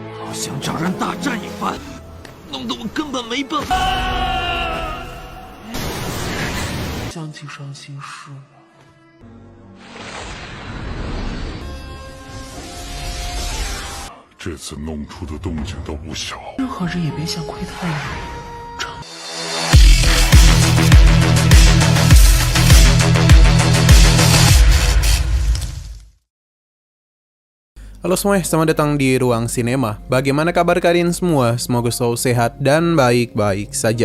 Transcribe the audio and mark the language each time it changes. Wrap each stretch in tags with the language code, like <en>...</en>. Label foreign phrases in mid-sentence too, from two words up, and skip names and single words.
<zh>像找人大战一般，弄得我根本没办法。相继伤心事吗？这次弄出的动静都不小，任何人也别想窥探你。</zh> <id>Halo semuanya, selamat datang di Ruang Sinema. Bagaimana kabar kalian semua? Semoga selalu sehat dan baik-baik saja.</id>